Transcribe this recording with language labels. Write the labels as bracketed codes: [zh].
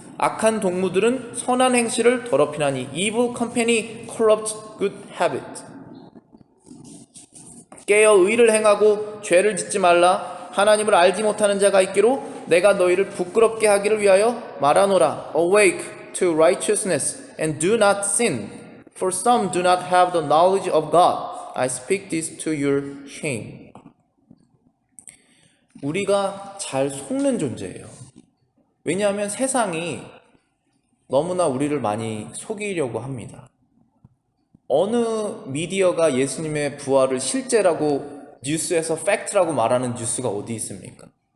[ko] 악한 동무들은 선한 행실을 더럽히나니 [en] evil company corrupts good habit. [ko] 깨어 의를 행하고 죄를 짓지 말라. 하나님을 알지 못하는 자가 있기로 내가 너희를 부끄럽게 하기를 위하여 말하노라. [en] Awake to righteousness and do not sin, for some do not have the knowledge of God. I speak this to your shame. [ko] 우리가 잘 속는 존재예요. 왜냐하면 세상이 너무나 우리를 많이 속이려고 합니다. 어느 미디어가 예수님의 부활을 실제라고 뉴스에서 팩트라고 말하는 뉴스가 어디 있습니까?